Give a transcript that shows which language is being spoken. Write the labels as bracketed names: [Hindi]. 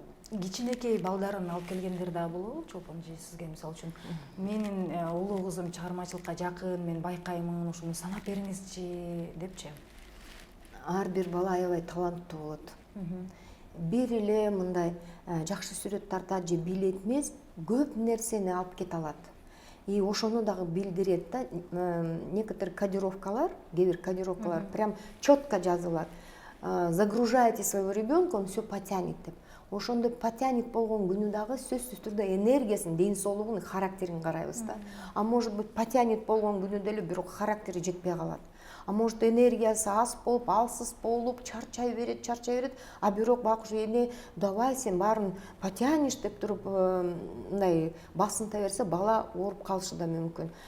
[Kyrgyz] Кичинекей балдарын алып келгендер да болобу, чолпон же сизге мисалы үчүн менин улуу кызым чыгармачылыкка жакын, мен байкаймын, ушуну санап бериңизчи депчи. Ар бир бала аябай таланттуу болот. Бир эле мындай жакшы сүрөт тартат же билет эмес, көп нерсени алып кете алат. И ошону дагы билдирет да. [Russian] Некоторые [Kyrgyz] кодировкалар, кээ бир кодировкалар [Russian] прям четко [Kyrgyz] жазылат. [Russian] Загружаете своего ребенка, он все потянет деп. [Kyrgyz] ошондой потянет болгон күнү дагы сөзсүз түрдө энергиясын, ден соолугун, характерин карайбыз да. [Russian] А может быть [Kyrgyz] потянет болгон күнү деле бирок характери жетпей калат. [Russian] А может [Kyrgyz] энергиясы аз болуп, алсыз болуп, чарчай берет, а бирок бак эне давай сен баарын потянешь деп туруп мындай басынта берсе бала ооруп калышы да мүмкүн.